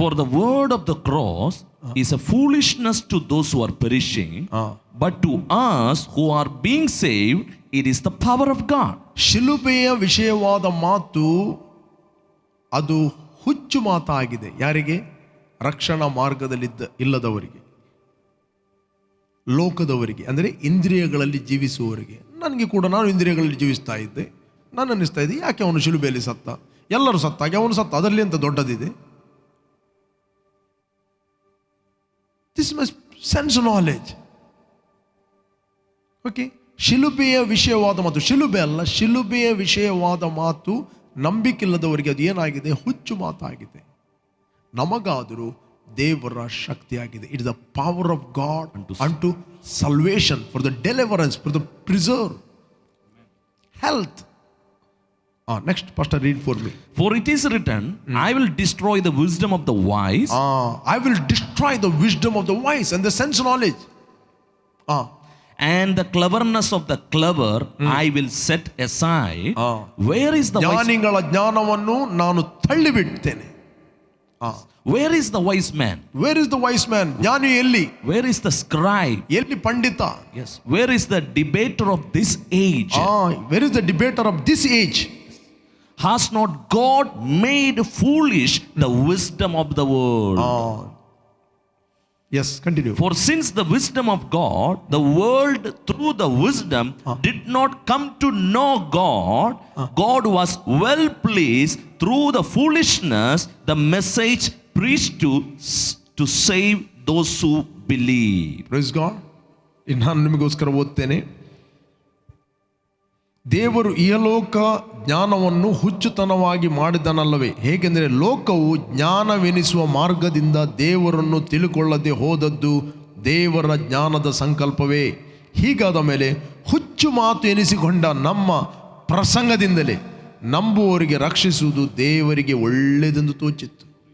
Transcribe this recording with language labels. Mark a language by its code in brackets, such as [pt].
[en] For the word of the cross is a foolishness to those who are perishing, but to us who are being saved, it is the power of God. [kn] ಶಿಲುಬೆಯ ವಿಷಯವಾದ ಮಾತು ಅದು ಹುಚ್ಚು ಮಾತಾಗಿದೆ. ಯಾರಿಗೆ? ರಕ್ಷಣಾ ಮಾರ್ಗದಲ್ಲಿದ್ದ ಇಲ್ಲದವರಿಗೆ, ಲೋಕದವರಿಗೆ, ಅಂದರೆ ಇಂದ್ರಿಯಗಳಲ್ಲಿ ಜೀವಿಸುವವರಿಗೆ. ನನಗೆ ಕೂಡ ನಾನು ಇಂದ್ರಿಯಗಳಲ್ಲಿ ಜೀವಿಸ್ತಾ ಇದ್ದೆ. ನಾನು ಅನ್ನಿಸ್ತಾ ಇದ್ದೆ ಯಾಕೆ ಅವನು ಶಿಲುಬೆಯಲ್ಲಿ ಸತ್ತ, ಎಲ್ಲರೂ ಸತ್ತಾಗೆ ಅವನು ಸತ್ತ, ಅದರಲ್ಲಿ ಅಂತ ದೊಡ್ಡದಿದೆ. [en] This my sense knowledge. [kn] Okay, ಶಿಲುಬೆಯ ವಿಷಯವಾದ ಮಾತು, ಶಿಲುಬೆ ಅಲ್ಲ, ಶಿಲುಬೆಯ ವಿಷಯವಾದ ಮಾತು ನಂಬಿಕಿಲ್ಲದವರಿಗೆ ಅದು ಏನಾಗಿದೆ? ಹುಚ್ಚು ಮಾತಾಗಿದೆ. ನಮಗಾದರೂ ದೇವರ ಶಕ್ತಿಯಾಗಿದೆ. [en] It is the power of God unto salvation, for the deliverance, for the preserve health. Next, Pastor, read for me. For it is written, I will destroy the wisdom of the wise. I will destroy the wisdom of the wise and the sense knowledge. And the cleverness of the clever I will set aside. Where is the wise? [kn] ಜ್ಞಾನಿಗಳ ಜ್ಞಾನವನ್ನು ನಾನು ತಳ್ಳಿಬಿಡ್ತೇನೆ. [en] Where is the wise man? Where is the wise man? [kn] ಜ್ಞಾನಿ ಎಲ್ಲಿ? [en] Where is the scribe? [kn] ಎಲ್ಲಿ ಪಂಡಿತ? [en] Yes. Where is the debater of this age? Where is the debater of this age? Has not God made foolish the wisdom of the world? Yes, continue. For since the wisdom of God, the world through the wisdom did not come to know God, God was well pleased through the foolishness, the message preached to save those who believe. Praise God. [kn] ನಾನು ನಿಮಗೋಸ್ಕರ ಓದ್ತೇನೆ. ದೇವರು ಇಹಲೋಕ ಜ್ಞಾನವನ್ನು ಹುಚ್ಚುತನವಾಗಿ ಮಾಡಿದನಲ್ಲವೇ? ಹೇಗೆಂದರೆ ಲೋಕವು ಜ್ಞಾನವೆನಿಸುವ ಮಾರ್ಗದಿಂದ ದೇವರನ್ನು ತಿಳುಕೊಳ್ಳದೆ ಹೋದದ್ದು ದೇವರ ಜ್ಞಾನದ ಸಂಕಲ್ಪವೇ. ಹೀಗಾದ ಮೇಲೆ ಹುಚ್ಚು ಮಾತು ಎನಿಸಿಕೊಂಡ ನಮ್ಮ ಪ್ರಸಂಗದಿಂದಲೇ ನಂಬುವವರಿಗೆ ರಕ್ಷಿಸುವುದು ದೇವರಿಗೆ ಒಳ್ಳೆಯದೆಂದು ತೋಚಿತ್ತು.